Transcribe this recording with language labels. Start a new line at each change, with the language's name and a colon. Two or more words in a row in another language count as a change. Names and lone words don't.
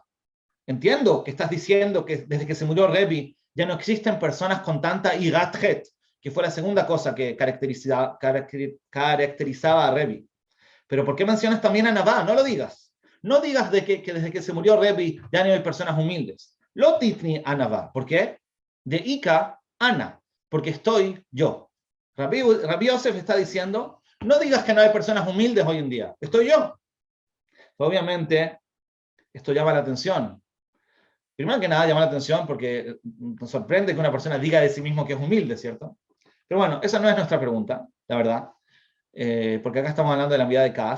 Spanish: Entiendo que estás diciendo que desde que se murió Rebbe ya no existen personas con tanta
Hebrew: יראת חטא,
Spanish: que fue la segunda cosa que caracterizaba a Rebbe. Pero ¿por qué mencionas también a Anavá? No lo digas. No digas que desde que se murió Rebbe ya no hay personas humildes.
Aramaic: לא תתני ענוה.
Spanish: ¿Por qué?
Aramaic: דאיכא אנא,
Spanish: porque estoy yo. Rabbi Yosef está diciendo, no digas que no hay personas humildes hoy en día, estoy yo. Obviamente, esto llama la atención. Primero que nada, llama la atención porque nos sorprende que una persona diga de sí mismo que es humilde, ¿cierto? Pero bueno, esa no es nuestra pregunta, la verdad, porque acá estamos hablando de la vida de Kaas.